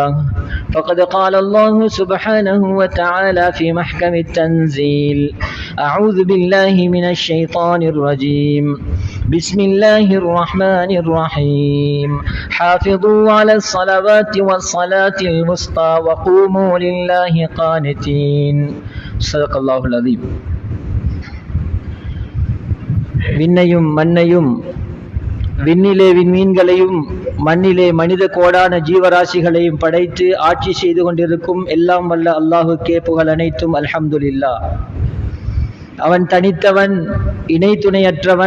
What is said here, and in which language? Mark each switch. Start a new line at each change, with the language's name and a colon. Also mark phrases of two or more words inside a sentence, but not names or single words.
Arabic: فقد قال الله سبحانه وتعالى في محكم التنزيل: أعوذ بالله من الشيطان الرجيم، بسم الله الرحمن الرحيم، حافظوا على الصلوات والصلاة الوسطى وقوموا لله قانتين. صدق الله العظيم.
Tamil: விண்ணையும் மண்ணையும், விண்ணிலே விண்மீன்களையும் மண்ணிலே மனித கோடான ஜீவராசிகளையும் படைத்து ஆட்சி செய்து கொண்டிருக்கும் எல்லாம் வல்ல அல்லாஹுக்கே புகழ் அனைத்தும். அல்ஹம்துலில்லாஹ். அவன் தனித்தவன், இணை துணையற்றவன்.